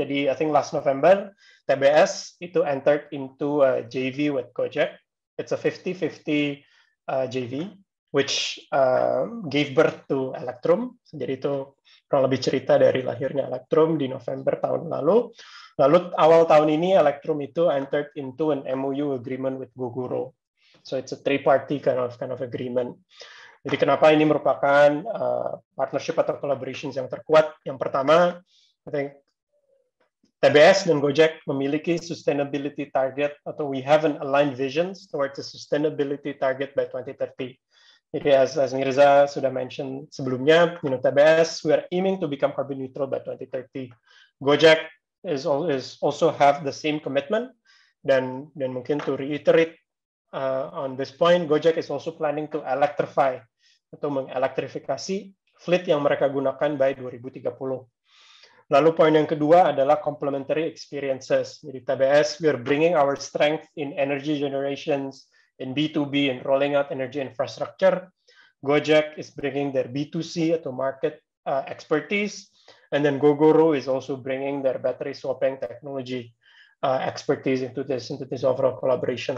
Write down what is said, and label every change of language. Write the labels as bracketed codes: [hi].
[en] Jadi I think last November, TBS itu entered into a JV with Gojek. It's a 50-50 JV. Which gave birth to Electrum. [id] Jadi itu kurang lebih cerita dari lahirnya Electrum di November tahun lalu. Lalu awal tahun ini [en] Electrum itu entered into an MOU agreement with Gogoro. So it's a three-party kind of agreement. [id] Jadi kenapa ini merupakan partnership atau collaborations yang terkuat? Yang pertama, [en] I think TBS dan Gojek memiliki sustainability target atau we have an aligned visions towards a sustainability target by 2030. Jadi as Mirza sudah mention sebelumnya, TBS we are aiming to become carbon neutral by 2030. Gojek is also have the same commitment [id] dan mungkin [en] to reiterate on this point, Gojek is also planning to electrify atau mengelektrifikasi fleet [id] yang mereka gunakan [en] by 2030. [id] Lalu poin yang kedua adalah [en] complementary experiences. Jadi TBS we are bringing our strength in energy generations, in B2B and rolling out energy infrastructure. Gojek is bringing their B2C atau market expertise, and then Gogoro is also bringing their battery swapping technology expertise into this overall collaboration.